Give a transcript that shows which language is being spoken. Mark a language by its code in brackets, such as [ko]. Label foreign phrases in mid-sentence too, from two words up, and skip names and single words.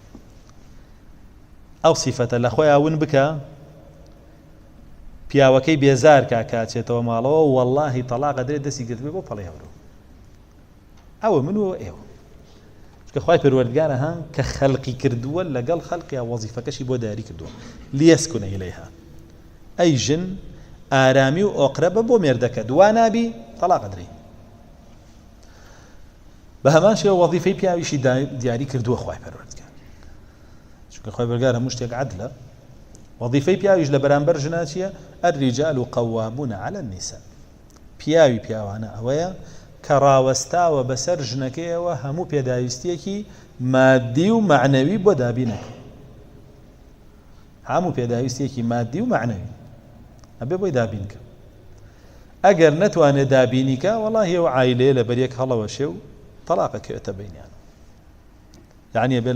[ckb] ئەو سیفەتە لە خۆی ئاون بکە پیاوەکەی بێزار کاچێتەوە ماڵەوە وەڵڵاهی تەلاقە درێت دەستی گرت بێ بۆ پەڵی هەورە ئەوە من و ئێوە چونکە خوای پەروەردگارە هەن کە خەڵقی کردووە لەگەڵ خەڵقیا وەزیفەکەشی بۆ دیاری کردووە [ar] لیەسکونە ئیلەیها [ckb] ئەی ژن ئارامی و ئۆقرە بە بۆ مێردەکە دوا نابی تەلاقە درێ بە هەمان شێوە وەزیفەی پیاویشی دیاری کردووە خوای پەروەردگار چونکە خوای پەروەردگار هەموو شتێک عەدلە وەزیفەی پیاویش لە بەرامبەر ژنا چییە [ar] الرجال قوامون على النساء [ckb] پیاوی پیاوانە ئەوەیە کە ڕاوەستاوە بەسەر ژنەکەیەوە هەموو پێداویستیەکی مادی و معنەوی بۆ دابینەکە هەموو پێداویستیەکی مادی و معنەوی ئەبێ بۆی دابینکە ئەگەر نەتوانێت دابینیکە وەڵڵاهی ئەو عایلەیە لە بەریەک هەڵەوە شێ و طلاق كێتە بینیان یعنی بێ